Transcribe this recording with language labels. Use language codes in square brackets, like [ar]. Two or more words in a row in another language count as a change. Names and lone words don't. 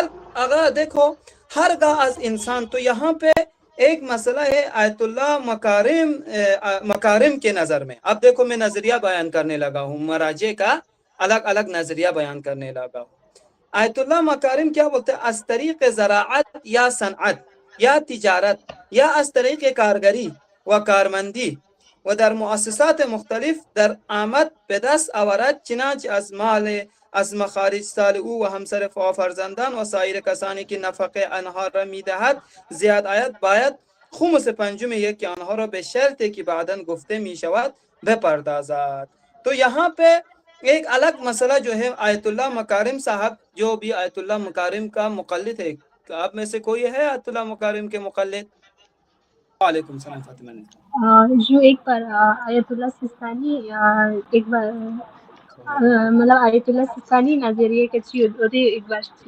[ur] اگر دیکھو [fa] ہرگاہ از انسان، [ur] تو یہاں پہ ایک مسئلہ ہے آیت اللہ مکارم کے نظر میں. اب دیکھو میں نظریہ بیان کرنے لگا ہوں، مراجع کا الگ الگ نظریہ بیان کرنے لگا ہوں. آیت اللہ مکارم کیا بولتے ہیں؟ [fa] از طریق زراعت یا صنعت یا تجارت یا از طریق کارگری و کارمندی و در مؤسسات مختلف در آمد به دست آورد، چنانچه از مال از مخارج سال او و همسر و فرزندان و سایر کسانی که نفقه آنها را میدهد زیاد آید، باید خمس پنجم یک آنها را به شرطی که بعداً گفته می شود بپردازد. [ur] تو یہاں پہ ایک الگ مسئلہ جو ہے آیت اللہ مکارم صاحب، جو بھی آیت اللہ مکارم کا مقلد ہے، آپ میں سے کوئی ہے آیت اللہ مکارم کے مقلد؟ [ar] وعلیکم السلام [ur] فاطمہ نے. جو ایک بار آیت اللہ سستانی ایک بار مطلب آیت اللہ سستانی نظریے کے ایک بار